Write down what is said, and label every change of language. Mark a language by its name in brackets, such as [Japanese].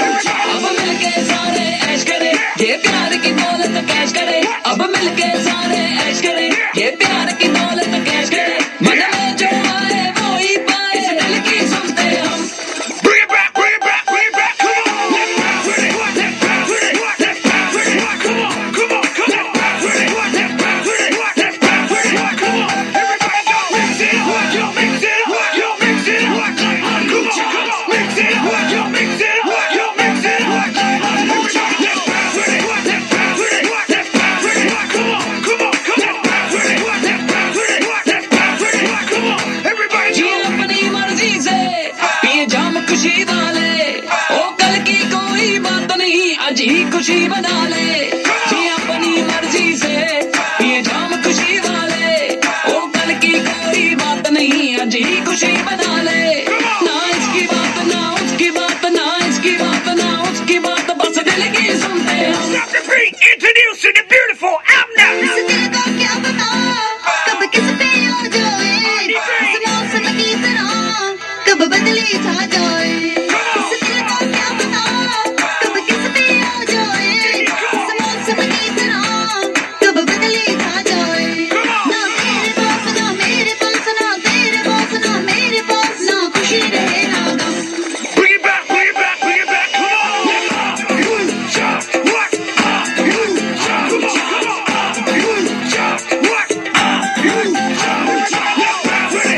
[Hindi] अब मिलके सारे ऐश करें ये प्यार की दौलत कैश करें अब मिलके सारे ऐश करें ये प्यार की दौलत कैश करें मन में जो आए वो ही पाए इस दिल की सुनते हम [English] Bring it back, bring it back, bring it back. Come on, let's bounce with it. Let's bounce with it. Let's bounce with it. Come on, come on, come on. Let's bounce with it. Let's bounce with it. Let's bounce with it. Come on, everybody go. Mix it up. Yo, mix it up. Yo, mix it up. Come on, come on. Mix it up. Yo, mix it up. Yo, mix it up. Everybody, let's bounce with it. Let's bounce with it. Let's bounce with it. Come on, come on, come on. Let's bounce with it. Let's bounce with it. Let's bounce with it. Come on, everybody [Hindi] ji [English] go. [Hindi] अपनी मर्जी से पिए जाम खुशी वाले ओ कल की कोई बात नहीं आज ही खुशी बना ले जी अपनी मर्जी से पिए जाम खुशी वाले ओ कल की कोई बात नहीं आज ही खुशी बना ले ना इसकी बात ना उसकी बात ना इसकी बात ना उसकी बात बस दिल की सुनते हम [English] Stop the beat. Introducing the beautiful out now. [Hindi] दिल को क्या बताऊं कब किस पे हो जाए इस मौसम की तरह कब बदली छा जाए इस दिल को क्या बताऊं कब किस पे हो जाए इस मौसम की तरह कब बदली छा जाए ना तेरे पास ना मेरे पास ना तेरे पास ना मेरे पास ना खुशी रहे ना गम [English] Bring it back, bring it back, bring it back. Come on. You just what? You just come on. You just what? You just let's bounce with it.